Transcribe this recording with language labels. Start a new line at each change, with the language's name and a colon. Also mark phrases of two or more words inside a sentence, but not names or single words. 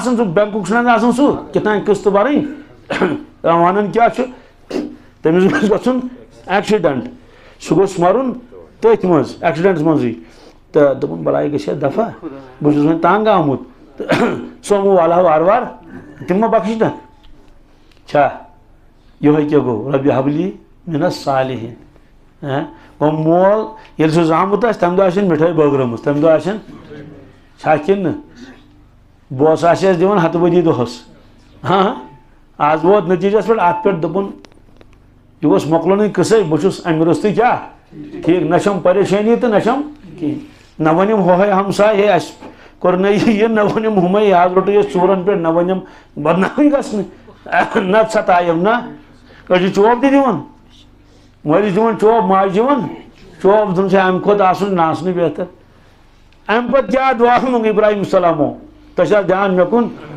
Kashmiri: آسان سُہ بینکُک چھُنہٕ آسان سُہ کتام قسطہٕ بَرٕنۍ ونان کیٛاہ چھُ تٔمِس گوٚژھ گژھُن ایٚکسِڈنٛٹ سُہ گوٚژھ مَرُن تٔتھۍ منٛز ایٚکسِڈنٛٹس منٛزٕے تہٕ دوٚپُن بلاے گژھِ ہا دفعہ بہٕ چھُس وۄنۍ تنٛگ آمُت تہٕ سوموٗ والہا وارٕ وارٕ تِم ما بخشنَکھ چھا یِہوے کیٛاہ گوٚو
Arabic: ربِ حب لی من الصالحین
Kashmiri: گوٚو مول ییٚلہِ سُہ زامُت آسہِ تَمہِ دۄہ آسن مِٹھٲے بٲگرٲمٕژ تَمہِ دۄہ آسن چھا کِنہٕ نہٕ بوس آسہِ اَسہِ دِوان ہتہٕ بٔدی دۄہس آز ووت نتیٖجس پٮ۪ٹھ اتھ پٮ۪ٹھ دوٚپُن یہِ گوٚژھ مۄکلُنٕے قٕصے بہٕ چھُس امہِ روٚستُے کیٛاہ ٹھیٖک نہ چھم پریشٲنی تہٕ نہ چھم کِہیٖنۍ نہ ؤنِم ہوے ہمساے ہے اَسہِ کوٚرنٲے یہِ نہ ؤنِم ہُمے آز روٚٹُے أسۍ ژوٗرن پٮ۪ٹھ نہ ؤنِم بدنامٕے گژھنہٕ نہ ستایم نہ أسۍ چھِ چوب تہِ دِوان مٲلِس دِوان چوب ماجہِ دِوان چوب دِوان چھِ امہِ کھۄتہٕ آسُن ناسنٕے بہتر امہِ پتہٕ کیٛاہ دعا منٛگ ابراہیم السلامو تۄہہِ چھا دھیان مےٚ کُن